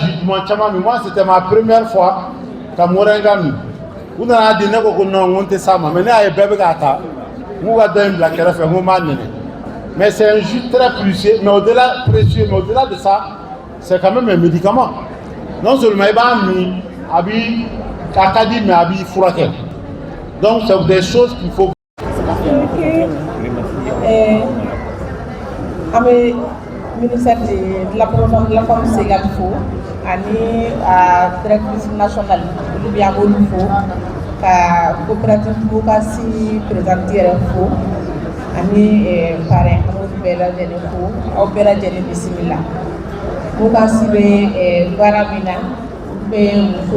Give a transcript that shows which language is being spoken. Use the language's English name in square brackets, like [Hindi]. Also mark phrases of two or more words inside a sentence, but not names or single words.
[Bambara] jugement caman min [French] moi c'était ma première fois [Bambara] ka moringa min u nana di ne ko ko non n tɛ s'a ma mais ne y'a ye bɛɛ bɛ k'a ta n k'u ka dɔ in bila kɛrɛfɛ n ko n b'a nɛnɛ [French] mais c'est un jus très précieux mais au-delà de ça c'est quand même un médicament non seulement [Bambara] i b'a min a b'i a ka di mais a b'i furakɛ [French] donc c'est des choses qu'il faut. [Bambara] An bɛ ministère de la promotion de la femme Segal fo ani [French] directrice nationale [Bambara] olu bɛ an b'olu fo ka coopérative Mukasi présidente yɛrɛ fo ani parrain an b'olu bɛɛ lajɛlen fo aw bɛɛ lajɛlen bisimila Mukasi bɛ baara min na olu bɛ muso